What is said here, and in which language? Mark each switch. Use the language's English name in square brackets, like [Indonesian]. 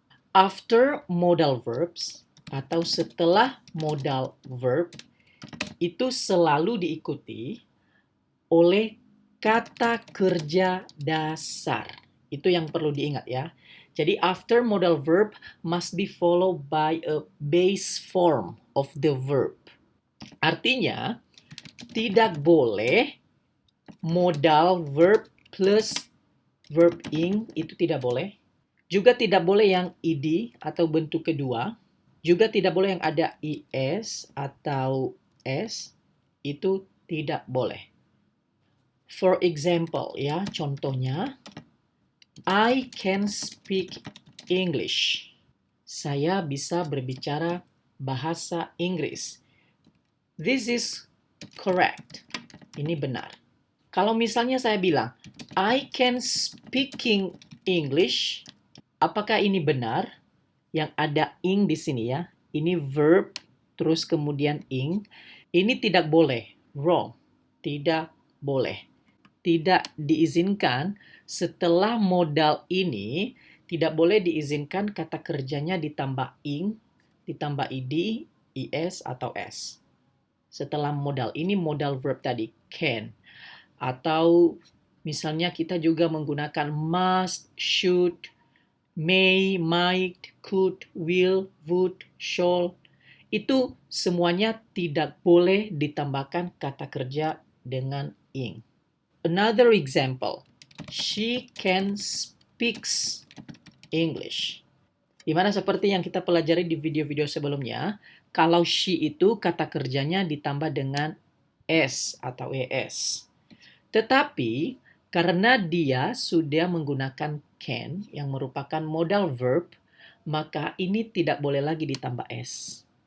[English] After modal verbs [Indonesian] atau setelah modal verb itu selalu diikuti oleh kata kerja dasar. Itu yang perlu diingat ya. [English] Jadi after modal verb must be followed by a base form of the verb. [Indonesian] Artinya tidak boleh modal verb plus verb ing, itu tidak boleh. Juga tidak boleh yang ed atau bentuk kedua. Juga tidak boleh yang ada is atau s. Itu tidak boleh. [English] For example, ya, contohnya, I can speak English. [Indonesian] Saya bisa berbicara bahasa Inggris. [English] This is correct. [Indonesian] Ini benar. Kalau misalnya saya bilang, [English] I can speaking English, [Indonesian] apakah ini benar? Yang ada ing di sini ya. Ini verb, terus kemudian ing. Ini tidak boleh. Wrong. Tidak boleh. Tidak diizinkan setelah modal ini, tidak boleh diizinkan kata kerjanya ditambah ing, ditambah ed, is, atau s. Setelah modal ini, modal verb tadi, can. Atau misalnya kita juga menggunakan must, should, may, might, could, will, would, shall. Itu semuanya tidak boleh ditambahkan kata kerja dengan ing. [English] Another example, she can speaks English. [Indonesian] Dimana seperti yang kita pelajari di video-video sebelumnya, kalau she itu kata kerjanya ditambah dengan s atau es. Tetapi karena dia sudah menggunakan can yang merupakan modal verb, maka ini tidak boleh lagi ditambah s.